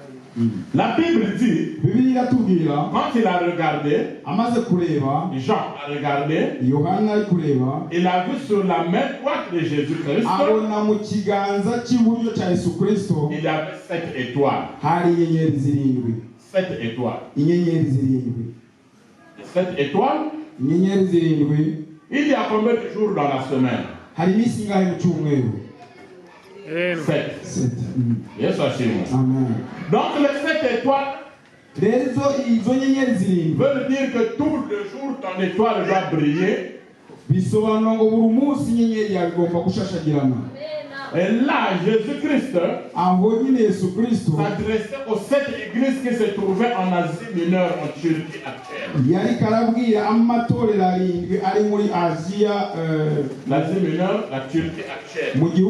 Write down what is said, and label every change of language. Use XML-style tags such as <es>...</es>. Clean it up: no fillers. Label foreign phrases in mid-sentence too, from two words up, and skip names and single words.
<fr>La Bible dit,</fr> <rw>Bibiliya iratubwira</rw> <fr>quand il a regardé,</fr> <rw>amaze kureba,</rw> <fr>Jean a regardé,</fr> <rw>Yohana ari kureba,</rw> <fr>il a vu sur la main droite de Jésus-Christ,</fr> <rw>abona mu kiganza cy'iburyo cya Yesu Kristo</rw> <fr>il y avait 7 étoiles.</fr> <rw>hari inyenyeri zirindwi.</rw> <fr>7 étoiles.</fr> <rw>Inyenyeri zirindwi.</rw> <fr>7 étoiles.</fr> <rw>Inyenyeri zirindwi.</rw> <fr>Il y a combien de jours dans la semaine?</fr> <rw>Hari iminsi ingahe mu cyumweru? 7. Yes, Amen.</rw> <fr>Donc les 7 étoiles</fr> <rw>izo nyenyeri zirindwi</rw> <fr>veulent dire que tous les jours ton étoile doit briller.</fr> <rw>Bisobanura ngo buri munsi inyenyeri yawe igomba gushashagirana.</rw> <fr>Et là, Jésus-Christ s'adressait aux 7 églises qui se trouvaient en Asie mineure, en Turquie actuelle. L'Asie mineure, la Turquie actuelle.</fr>